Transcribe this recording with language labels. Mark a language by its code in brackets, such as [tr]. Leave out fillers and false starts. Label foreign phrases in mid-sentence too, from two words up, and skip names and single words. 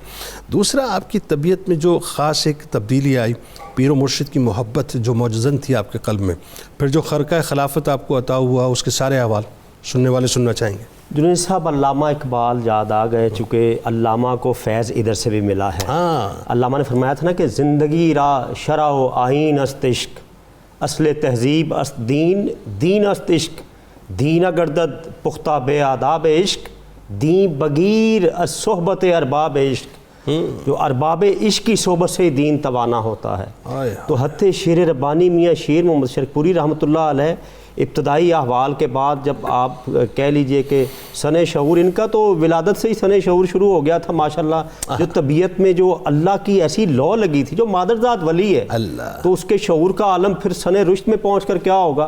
[ur] دوسرا، آپ کی طبیعت میں جو خاص ایک تبدیلی آئی، پیر و مرشد کی محبت جو معجزن تھی آپ کے قلب میں، پھر جو خرقہ خلافت آپ کو عطا ہوا، اس کے سارے احوال سننے والے سننا چاہیں گے۔ جنید صاحب، علامہ اقبال یاد آ گئے، چونکہ علامہ کو فیض ادھر سے بھی ملا ہے۔ علامہ نے فرمایا تھا نا کہ [fa] زندگی را شرع و آئین است عشق، اصل تہذیب است دین، دین است عشق، دین گردد پختہ بے آداب عشق، دین بگیر از صحبت ارباب عشق، [ur] جو ارباب عشق کی صحبت سے دین توانا ہوتا ہے۔ تو حضرت شیر ربانی میاں شیر محمد شرک پوری رحمۃ اللہ علیہ ابتدائی احوال کے بعد جب آپ کہہ لیجئے کہ سن شعور ان کا تو ولادت سے ہی سن شعور شروع ہو گیا تھا ماشاءاللہ، جو طبیعت میں جو اللہ کی ایسی لو لگی تھی، جو مادرزاد ولی ہے تو اس کے شعور کا عالم پھر سن رشد میں پہنچ کر کیا ہوگا۔